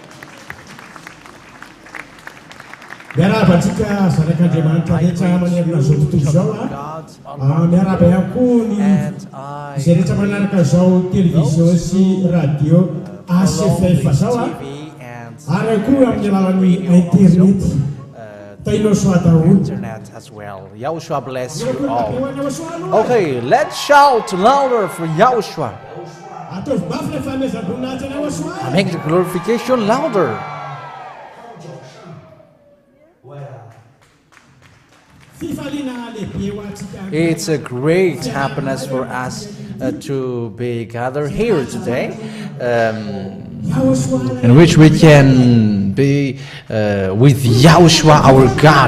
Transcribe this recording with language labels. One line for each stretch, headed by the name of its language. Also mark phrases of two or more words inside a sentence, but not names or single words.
Malagasy: Miarapatsika saraka Andriamanitra rehetra manerana zao tontolo zao miaraba ihany koa ny izay rehetra manaraka zao televizion sy radio ACFF zao ary koa amin'ny alalan'ny internet tainao soa daholo.
English: Internet as well. Yahushua bless you all. Okay, let's shout louder for Yahushua.
Malagasy: Ataovy mafy le fahamezam-boninahitra ny Yahushua.
English: Make the glorification louder. It's a great happiness for us to be gathered here today, in which we can be with Yahushua our God.